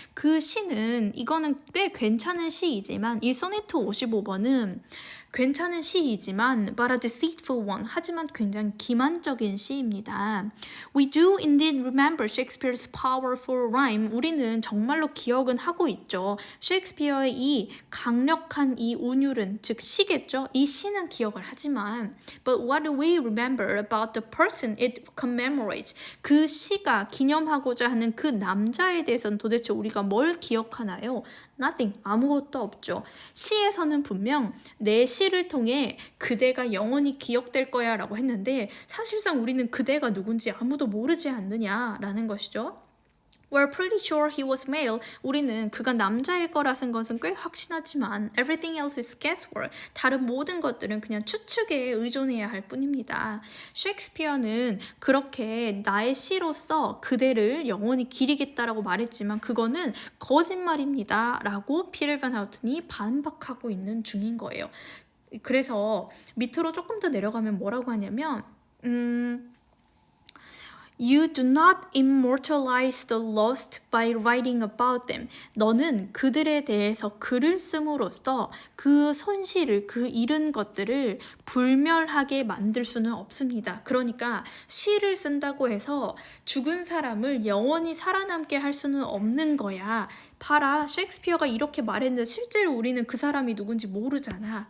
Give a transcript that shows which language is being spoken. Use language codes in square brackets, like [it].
[ko] 그 시는 이거는 꽤 괜찮은 시이지만 이 소네트 55번은 괜찮은 시이지만 [en] but a deceitful one. [ko] 하지만 굉장히 기만적인 시입니다. [en] We do indeed remember Shakespeare's powerful rhyme. [ko] 우리는 정말로 기억은 하고 있죠. 셰익스피어의 이 강력한 이 운율은 즉 시겠죠. 이 시는 기억을 하지만 [en] but what do we remember about the person it commemorates? [ko] 그 시가 기념하고자 하는 그 남자에 대해서는 도대체 우리가 뭘 기억하나요? [en] Nothing. [ko] 아무것도 없죠. 시에서는 분명 내 시를 통해 그대가 영원히 기억될 거야 라고 했는데 사실상 우리는 그대가 누군지 아무도 모르지 않느냐라는 것이죠. [en] We're pretty sure he was male. [ko] 우리는 그가 남자일 거라는 것은 꽤 확신하지만 [en] everything else is guesswork. [ko] 다른 모든 것들은 그냥 추측에 의존해야 할 뿐입니다. 셰익스피어는 그렇게 나의 시로서 그대를 영원히 기리겠다라고 말했지만 그거는 거짓말입니다 라고 피터 반 하우튼이 반박하고 있는 중인 거예요. 그래서 밑으로 조금 더 내려가면 뭐라고 하냐면 [en] You do not immortalize the lost by writing about them. [ko] 너는 그들에 대해서 글을 씀으로써 그 손실을, 그 잃은 것들을 불멸하게 만들 수는 없습니다. 그러니까 시를 쓴다고 해서 죽은 사람을 영원히 살아남게 할 수는 없는 거야. 봐라, 셰익스피어가 이렇게 말했는데 실제로 우리는 그 사람이 누군지 모르잖아.